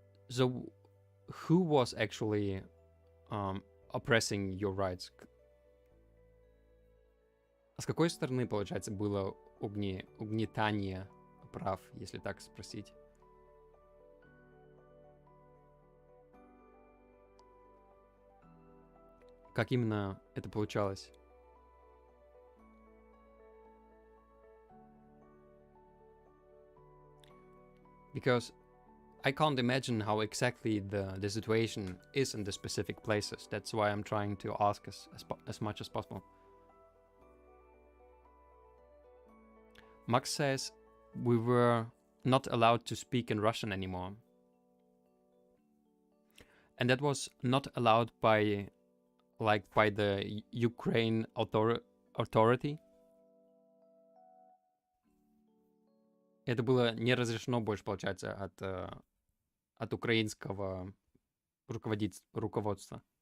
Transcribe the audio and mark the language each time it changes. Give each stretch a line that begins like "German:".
English: So who was actually oppressing your rights?
Russian: С какой стороны, получается, было угнетание прав, если так спросить? Как именно это получалось?
English: Because I can't imagine how exactly the situation is in the specific places. That's why I'm trying to ask as much as possible. Max says we were not allowed to speak in Russian anymore. And that was not allowed by the Ukraine authority.
Russian: Это было не разрешено больше, получается, от украинского руководства.